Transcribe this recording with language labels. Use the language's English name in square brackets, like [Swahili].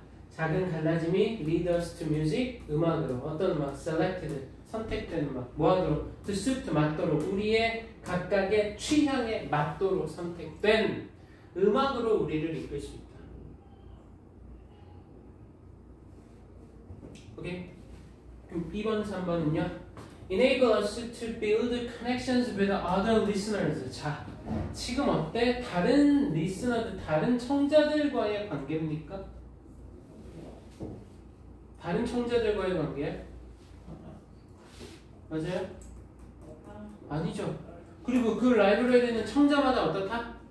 [Korean] 작은 갈라짐이 [English] lead us to music, [Korean] 음악으로. 어떤 음악? [English] selected, [Korean] 선택된 음악. 뭐 하도록? [English] to suit, [Korean] 맞도록. 우리의 각각의 취향에 맞도록 선택된 음악으로 우리를 이끌 수 있다. 오케이? 그럼 2번, 3번은요? [English] enable us to build connections with other listeners. [Korean] 자, 지금 어때? 다른 리스너들, 다른 청자들과의 관계입니까? 다른 청자들과의 관계? 맞아요? 아니죠. 그리고 그 라이브러리는 청자마다 어떻다?